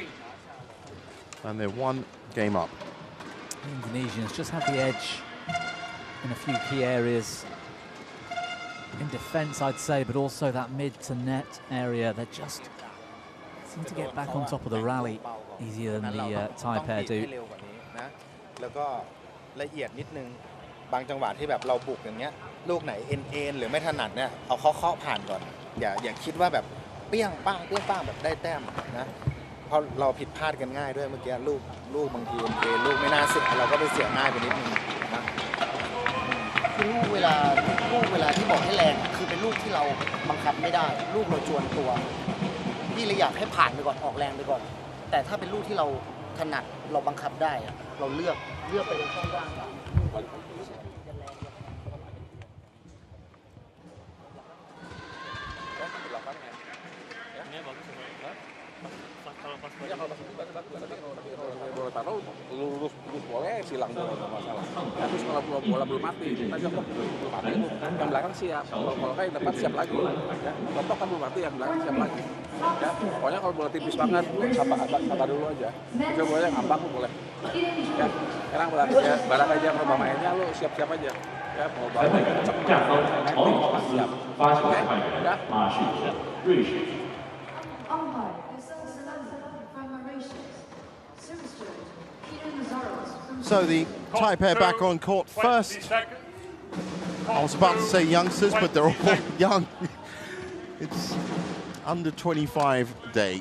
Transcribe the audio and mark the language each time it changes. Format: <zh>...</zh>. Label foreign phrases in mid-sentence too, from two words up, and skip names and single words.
<en>And they're 1 game up. The Indonesians just have the edge in a few key areas. In defence, I'd say, but also that mid to net area. They just seem to get back on top of the rally easier than the Thai pair do.</en> <th>แล้วก็ละเอียดนิดนึงบางจังหวะที่แบบเราบุกอย่างเงี้ยลูกไหนเอ็นหรือไม่ถนัดเนี่ยเอาเคาะผ่านก่อน อย่าคิดว่าแบบเปี้ยงป้างแบบได้แต้มนะเพราะเราผิดพลาดกันง่ายด้วยเมื่อกี้ลูกบางทีเอ็นลูกไม่น่าเสียเราก็ไปเสียง่ายไปนิดนึงนะคือลูกเวลาที่บอกให้แรงคือเป็นลูกที่เราบังคับไม่ได้ลูกเราจวนตัวพี่เลยอยากให้ผ่านไปก่อนออกแรงไปก่อนแต่ถ้าเป็นลูกที่เราถนัดเราบังคับได้เราเลือกไปในช่องว่าง</th> <id>bola taruh lurus boleh silang boleh nggak masalah. Tapi kalau bola belum mati, tadi belum mati, yang belakang siap. Kalau kayak depan siap lagi. Ya, contoh kan belum mati, yang belakang siap lagi. Ya, pokoknya kalau bola tipis banget, sabar dulu aja. Bisa boleh ngambang boleh. Ya, sekarang barang aja kalau mainnya lu siap-siap aja. Ya, mau balik cepat, siap. Oke, ya.</id> <en>So the Thai pair back on court first. I was about to say youngsters, but they're all young. It's under 25 day.</en>